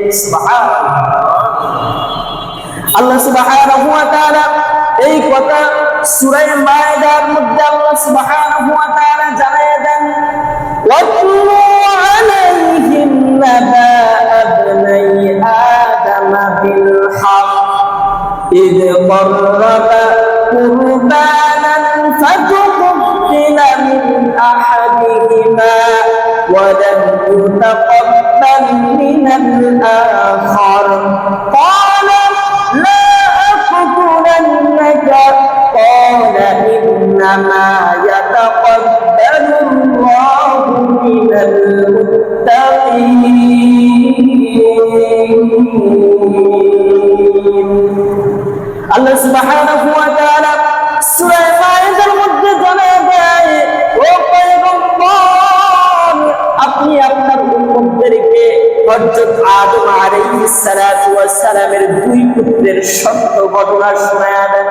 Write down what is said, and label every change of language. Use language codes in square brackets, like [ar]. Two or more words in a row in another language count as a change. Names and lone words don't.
[bn] সুবহানাল্লাহ। [ar] الله سبحانه وتعالى [bn] এই কথা সূরা মায়েদার মধ্যে আল্লাহ [ar] سبحانه وتعالى [bn] জানায় দেন, [ar] واتل عليهم نبأ ابني آدم بالحق إذ قربا قربانا فتقبل من أحدهما ولم يتقبل من الآخر قال لأقتلنك قال إنما يتقبل الله من المتقين. الله سبحانه وتعالى [bn] সূরা মায়েদার মধ্যে জানায় দেয়, ও পয়গম্বর, আপনি আপনার উম্মতদেরকে হযরত আদম [ar] عليه الصلاة والسلام [bn] দুই পুত্রের সত্য ঘটনা শোনায়া দেন।